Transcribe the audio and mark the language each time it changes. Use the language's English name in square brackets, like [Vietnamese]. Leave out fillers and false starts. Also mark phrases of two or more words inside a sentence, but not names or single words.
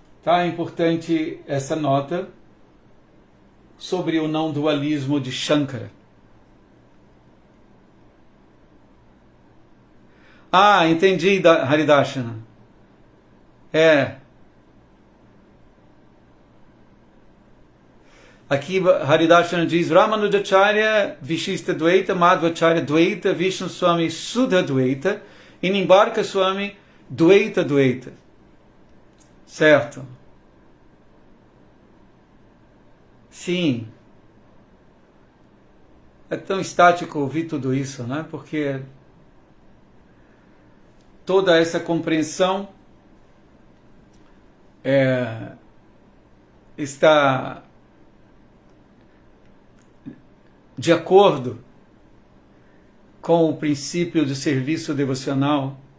[Portuguese] É importante essa nota sobre o não dualismo de Shankara. Ah, entendi, Haridarshana. Aqui Haridarshana diz Ramanujacharya [Sanskrit] विशिष्ट द्वैत, [Portuguese] Madhvacharya Dvaita, Vishnu Swami [Sanskrit] शुद्ध द्वैत [Portuguese] e Nimbarka Swami [Sanskrit] द्वैत द्वैत. [Portuguese] Certo? Sim. É tão estático ouvir tudo isso, né? Porque toda essa compreensão está de acordo com o princípio de serviço devocional